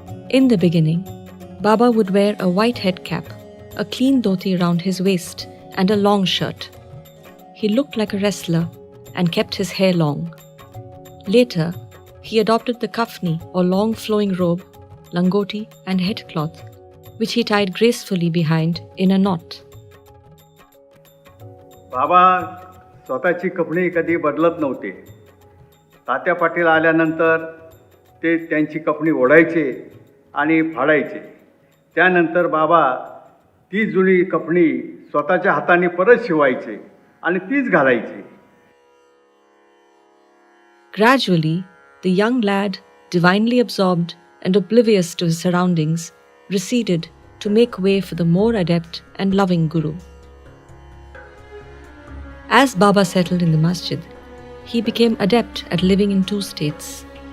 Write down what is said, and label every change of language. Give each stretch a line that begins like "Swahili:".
English: In the beginning, Baba would wear a white head cap, a clean dhoti round his waist, and a long shirt. He looked like a wrestler and kept his hair long. Later, he adopted the kafni or long flowing robe, langoti, and headcloth, which he tied gracefully behind in a knot.
Marathi: बाबा स्वतःची कपडे कधी बदलत नव्हते. तात्या पाटील आल्यानंतर ते त्यांची कपडी ओढायचे आणि फाडायचे. त्यानंतर बाबा ती जुनी कपडी स्वतःच्या हाताने परत शिवायचे आणि तीच घालायचे.
English: Gradually, the young lad, divinely absorbed and oblivious to his surroundings, receded to make way for the more adept and loving Guru. As Baba settled in the masjid, he became adept at living in two states.